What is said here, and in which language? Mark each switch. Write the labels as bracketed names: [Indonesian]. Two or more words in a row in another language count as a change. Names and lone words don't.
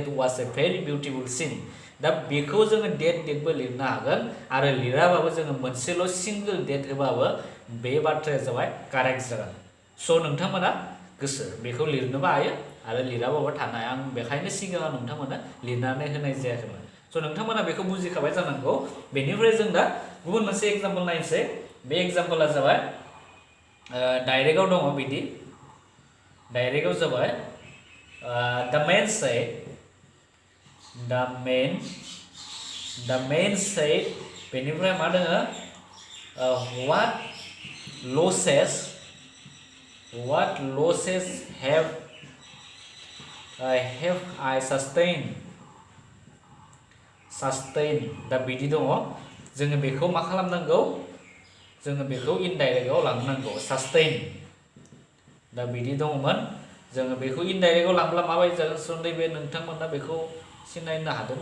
[Bodo] was a very beautiful scene दा बेखौ जोङो डेटबो लिरनो हागोन आरो लिराबाबो जोङो मोनसेल' single that होबाबो बे बाथ्राया जाबाय कारेक्ट जागोन स' नोंथांमोना गोसो बेखौ लिरनोबो हायो आरो लिराबाबो थानो हाया आं बेखायनो सिगाङाव नोंथांमोना लिरनानै होनाय जायाखैमोन स' नोंथांमोना बेखौ बुजिखाबाय जानांगौ बेनिफ्राय जों दा गुबुन मोनसे एग्जाम्पल नायनोसै बे एग्जाम्पला जाबाय डाइरेक्टआव दङ बिदि डाइरेक्टआव जाबाय the [English] man said [Bodo] बेनिफ्राय मा दङ [English] what losses have I sustained [Bodo] दा बिदि दङ जोङो बेखौ मा खालामनांगौ जोङो बेखौ इनडाइरेक्टआव लांनांगौ सास्टेइन दा बिदि दङमोन जोङो बेखौ इनडाइरेक्टआव लांब्ला माबायदि जागोन स' नैबे नोंथांमोना बेखौ सिनायनो हादों